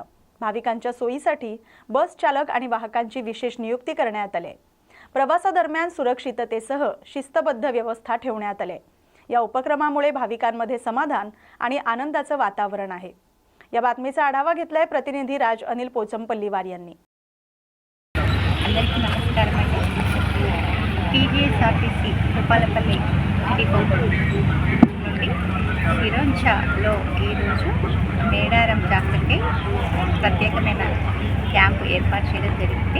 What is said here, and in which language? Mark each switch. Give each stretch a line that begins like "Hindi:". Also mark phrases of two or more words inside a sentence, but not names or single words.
Marathi: भाविकांच्या सोयीसाठी बस चालक आणि वाहकांची विशेष नियुक्ती करण्यात आली। प्रवासादरम्यान सुरक्षिततेसह शिस्तबद्ध व्यवस्था ठेवण्यात आली। या उपक्रमामुळे भाविकांमध्ये समाधान आणि आनंदाचं वातावरण आहे। या बातमीचा आढावा घेतलाय प्रतिनिधी राज अनिल पोचमपल्लीवार यांनी।
Telugu: అందరికీ నమస్కారం అండి। టీజీఎస్ఆర్టీసీ భూపాలపల్లి డిపో నుండి సిరోంచాలో ఈరోజు మేడారం జాతరకి ప్రత్యేకమైన క్యాంపు ఏర్పాటు చేయడం జరిగింది।